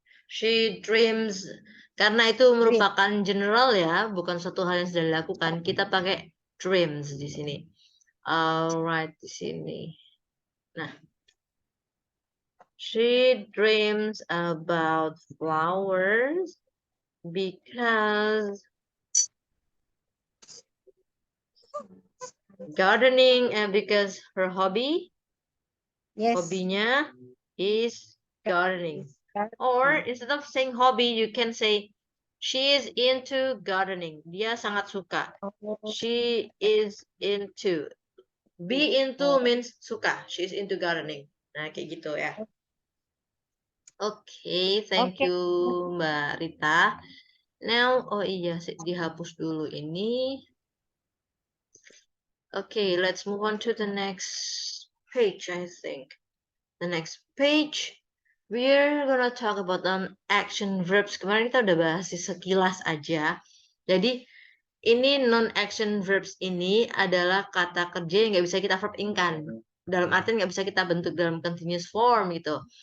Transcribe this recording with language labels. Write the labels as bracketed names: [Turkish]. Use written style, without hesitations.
[English] She dreams, [Indonesian] karena itu merupakan general ya, bukan suatu hal yang sudah dilakukan. Kita pakai dreams di sini. Alright, di sini. [English] Nah, she dreams about flowers because gardening, and because her hobby, hobinya is gardening. Or instead of saying hobby, you can say she is into gardening. [Indonesian] Dia sangat suka. [English] She is into. Be into means suka. She is into gardening. [Indonesian] Nah, kayak gitu ya. [English] Okay, thank you [Indonesian] Mbak Rita. Now, oh iya, dihapus dulu ini. [English] Okay, let's move on to the next page, I think. the next page. We're gonna talk about action verbs. [Indonesian] Kemarin kita udah bahas sekilas aja. Jadi ini non-action verbs ini adalah kata kerja yang nggak bisa kita verb in-kan. Dalam artian nggak bisa kita bentuk dalam continuous form gitu.